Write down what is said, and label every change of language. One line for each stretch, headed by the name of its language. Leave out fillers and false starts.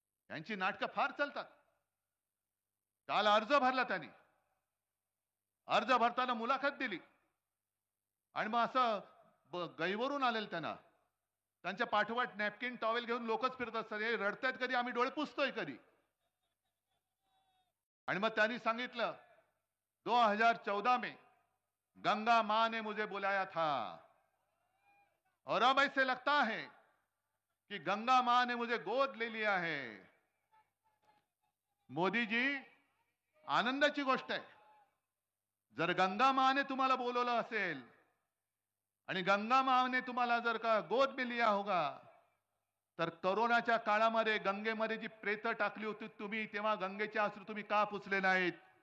Marathi: यांची नाटकं फार चालतात. काल अर्ज भरला त्यांनी, अर्ज भरताना मुलाखत दिली आणि मग असं गैवरून आलेलं त्यांना. त्यांच्या पाठोपाठ नॅपकिन टॉवेल घेऊन लोकच फिरत असतात, हे रडतायत कधी, आम्ही डोळे पुसतोय कधी. आणि मग त्यांनी सांगितलं
Hindi: 2014 में गंगा मां ने मुझे बुलाया था और अब ऐसे लगता है कि गंगा मां ने मुझे गोद ले लिया है.
Marathi: मोदी जी, आनंदाची गोष्ट आहे. जर गंगा माने तुम्हाला बोलवलं असेल आणि गंगा माने तुम्हाला जर का
Hindi: गोद में लिया होगा,
Marathi: तर कोरोनाच्या काळामध्ये गंगेमध्ये जी प्रेत टाकली होती तुम्ही, तेव्हा गंगेचे अश्रू तुम्ही का पुसले नाहीत?